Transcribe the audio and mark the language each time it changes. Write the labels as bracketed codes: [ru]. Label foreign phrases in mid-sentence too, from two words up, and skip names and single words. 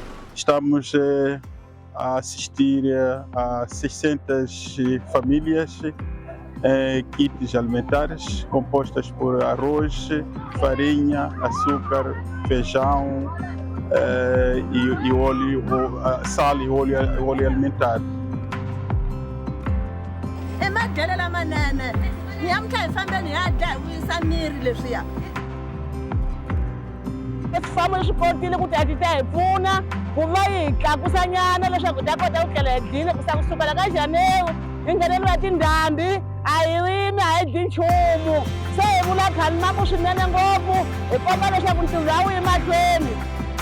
[pt] Estamos a assistir a 600 famílias kits alimentares compostas por arroz, farinha, açúcar, feijão e óleo, sal e óleo alimentar. [ts] Emadyelo lamanene nyamutlha hi fambe ni ya dya hi vuyisa miri leswiya. Swifambo leswi kotile ku ti ta hi pfuna ku va hi tlakusanyana leswaku hi ta kota ku tlela hi dyile kusukela ka Janewu hi ngheneliwa tindhambi a hi rimi a hi dyi nchumu se hi vula khani naku swinene ngopfu hi komba leswaku ntirho a wu yi mahlweni.